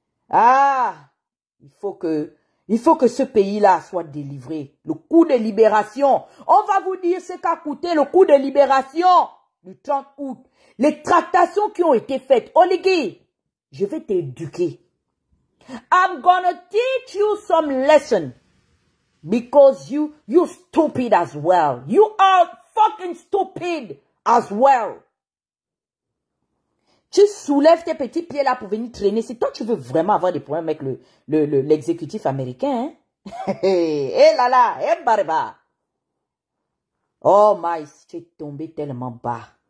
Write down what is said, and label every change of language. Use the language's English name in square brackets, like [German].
[French] Ah, il faut que ce pays-là soit délivré. Le coup de libération. On va vous dire ce qu'a coûté le coup de libération du 30 août. Les tractations qui ont été faites. Oligui, je vais t'éduquer. [English] I'm gonna teach you some lesson. Because you stupid as well. You are fucking stupid as well. [French] Tu soulèves tes petits pieds là pour venir traîner. Si toi tu veux vraiment avoir des problèmes avec l'exécutif américain, hein? Eh là là, eh barba. [English] Oh my, [French] tu es tombé tellement bas.